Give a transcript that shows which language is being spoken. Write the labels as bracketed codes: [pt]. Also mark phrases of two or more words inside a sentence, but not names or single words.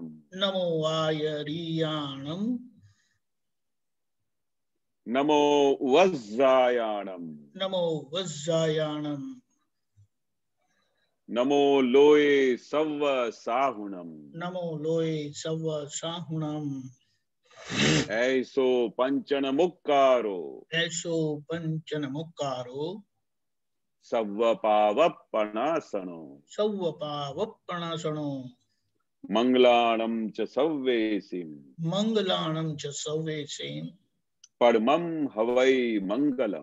[pra] નમો આયરિયાણમ. નમો વજ્જાયાણમ. નમો વજ્જાયાણમ. નમો લોય સવ્વ સાહુણમ. નમો લોય સવ્વ સાહુણમ. ऐसो पंचन मुक्कारो. એસો પંચન મુક્કારો. સવ્વ પાવપણાસણો. સૌવ પાવપણાસણો. મંગલાણમ ચ સવ્વેસિમ. મંગલાણમ ચ સૌવેસીમ. પરમં હવૈ મંગલમ.